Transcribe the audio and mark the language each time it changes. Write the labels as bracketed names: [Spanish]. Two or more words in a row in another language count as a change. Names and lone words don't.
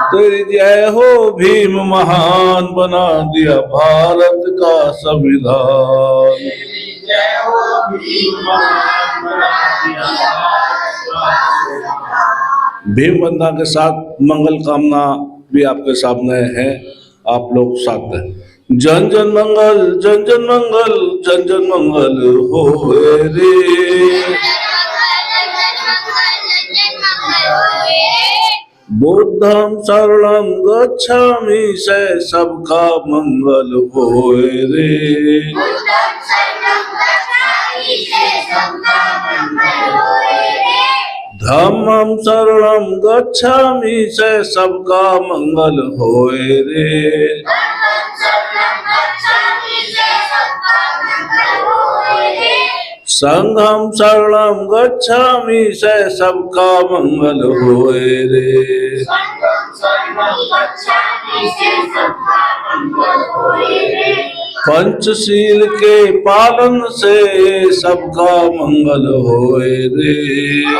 [Hindi] तेरी जय हो भीम, महान बना दिया भारत का संविधान। तेरी जय हो भीम, महान बना दिया भारत का संविधान। भीम वंदना के साथ मंगल कामना भी आपके सामने है, आप लोग साथ दें। जन जन मंगल, जन जन मंगल, जन जन मंगल होए रे। [Pali] बुद्धं शरणं गच्छामि, [Hindi] से सबका मंगल होए रे। [Pali] बुद्धं शरणं गच्छामि, धम्मं शरणं गच्छामि [Hindi] से सबका मंगल होए रे। [Pali] संघं शरणं गच्छामि [Hindi] से सबका मंगल होए रे। पंचशील के पालन से सबका मंगल होए रे।